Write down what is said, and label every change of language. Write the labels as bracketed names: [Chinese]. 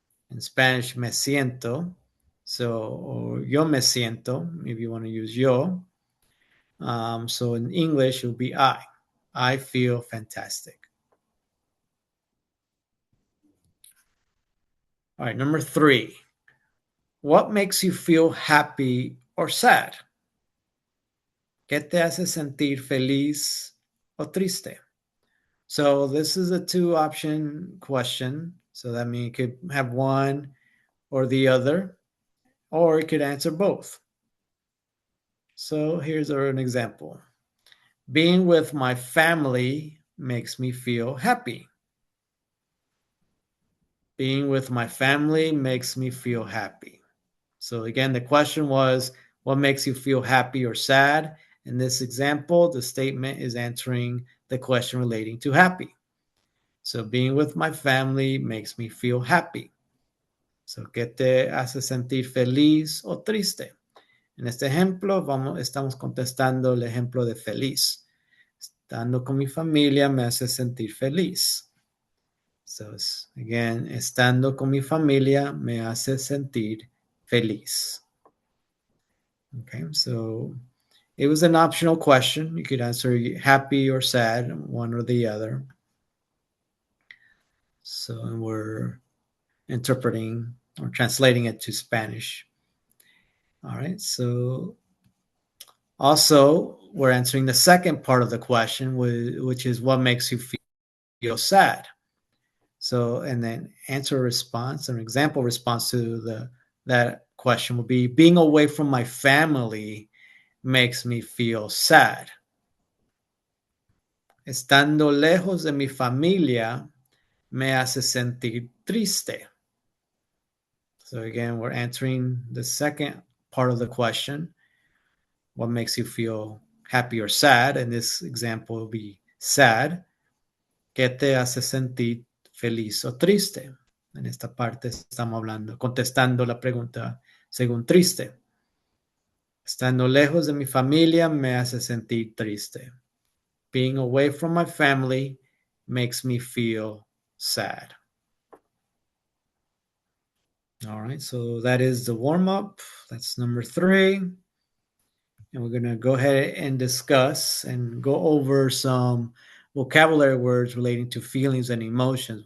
[English] In Spanish, [Spanish] me siento. [English] So, or [Spanish] yo me siento, [English] if you want to use yo. So in English, it will be I. I feel fantastic. All right, number 3. What makes you feel happy or sad? [Spanish] ¿Qué te hace sentir feliz o triste? [English] So this is a 2-option question. So that means you could have one or the other, or it could answer both. So here's an example. Being with my family makes me feel happy. Being with my family makes me feel happy. So again, the question was, what makes you feel happy or sad? In this example, the statement is answering the question relating to happy. So being with my family makes me feel happy. [Spanish] So, ¿qué te hace sentir feliz o triste? En este ejemplo, estamos contestando el ejemplo de feliz. Estando con mi familia me hace sentir feliz. [English] So, again, [Spanish] estando con mi familia me hace sentir feliz. [English] Okay, so it was an optional question. You could answer happy or sad, one or the other. So we're interpreting or translating it to Spanish. All right, so also we're answering the second part of the question, which is what makes you feel sad. So, and then answer response, an example response to that question would be, being away from my family makes me feel sad. [Spanish] Estando lejos de mi familia me hace sentir triste. [English] So again, we're answering the second part of the question. What makes you feel happy or sad? In this example, will be sad. [Spanish] ¿Qué te hace sentir feliz o triste? En esta parte estamos hablando, contestando la pregunta según triste. Estando lejos de mi familia me hace sentir triste. [English] Being away from my family makes me feel sad. All right, so that is the warm-up. That's number 3. And we're going to go ahead and discuss and go over some vocabulary words relating to feelings and emotions.